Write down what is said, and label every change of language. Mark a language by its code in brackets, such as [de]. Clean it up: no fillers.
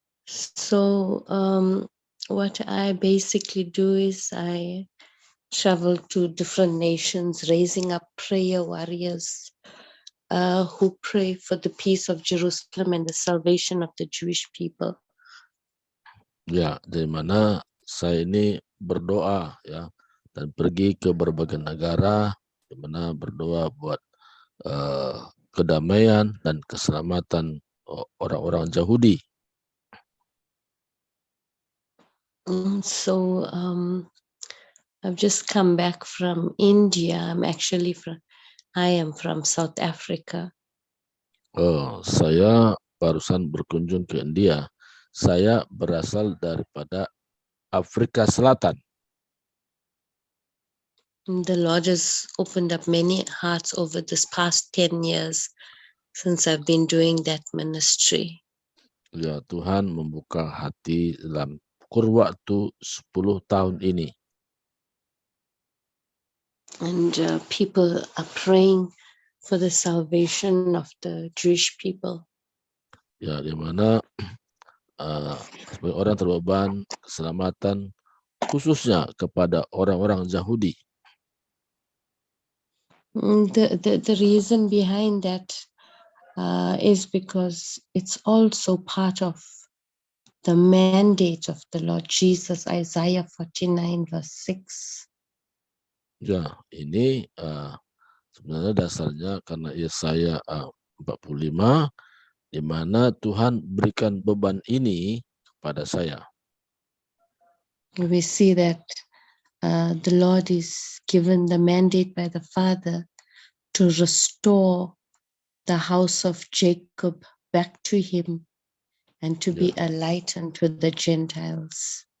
[en] So what I basically do is I travel to different nations, raising up prayer warriors who pray for the peace of Jerusalem and the salvation of the Jewish people. [id] Ya, dari mana saya ini berdoa ya, dan pergi ke berbagai negara, di mana berdoa buat kedamaian dan keselamatan orang-orang Yahudi. [en] So I've just come back from India. I am from South Africa. [id] Saya barusan berkunjung ke India. Saya berasal daripada Afrika Selatan. [en] The Lord has opened up many hearts over this past 10 years since I've been doing that ministry. [id] Ya, Tuhan membuka hati dalam kurun waktu 10 tahun ini. [en] And people are praying for the salvation of the Jewish people. [id] Ya, di mana sebagai orang terbeban keselamatan khususnya kepada orang-orang Yahudi. [en] The reason behind that is because it's also part of the mandate of the Lord Jesus, Isaiah 49 verse 6. [id] Ya, ini sebenarnya dasarnya karena Yesaya 45, di mana Tuhan berikan beban ini kepada saya. [en] We see that the Lord is given the mandate by the Father to restore the house of Jacob back to him and to be a light unto the Gentiles.